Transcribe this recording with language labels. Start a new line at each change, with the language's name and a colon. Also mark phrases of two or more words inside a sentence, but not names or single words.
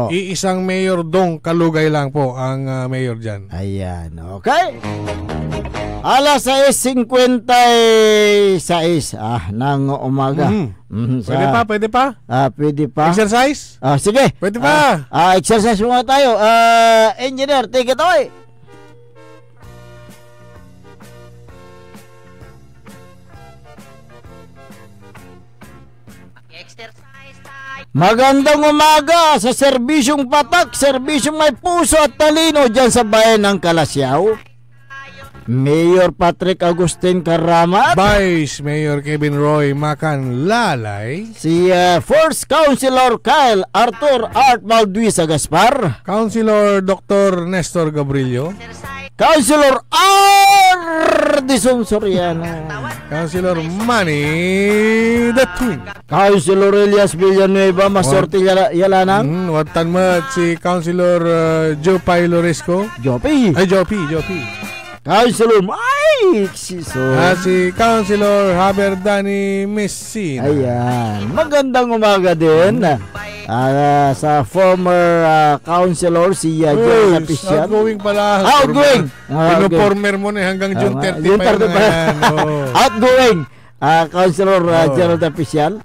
Filipino: Iisang Mayor Dong Kalugay lang po ang mayor diyan. Ayan, okay. Alas 6:56 ng umaga. Pwede pa? Pwede pa. Exercise? Sige. Pwede pa. Exercise muna tayo. Engineer,
English: take it away.
Filipino: Magandang umaga sa serbisyong patak, serbisyong may puso at talino dyan sa bayan ng Kalasyaw. Mayor Patrick Agustin Karamat, Vice Mayor Kevin Roy Macan Lalay, si First Councilor Kyle Arthur Art Malduisa Gaspar, Councilor Dr. Nestor Gabrillo, Councilor Dison Soriano, Councilor Manny the Twin, Councilor Elias Villanueva Masorte Yalanang, watan mo si Councilor Jopay Loresco, Jopi, Councilor Mike Siso, si Councilor Haberdani Messina. Ayan, magandang umaga din sa
English: former councilor
Filipino: si John Tapisian. Outgoing pala. Outgoing. Pinoformer mo na hanggang June 30 pa yan. Outgoing. Councilor Gerald Tapisian.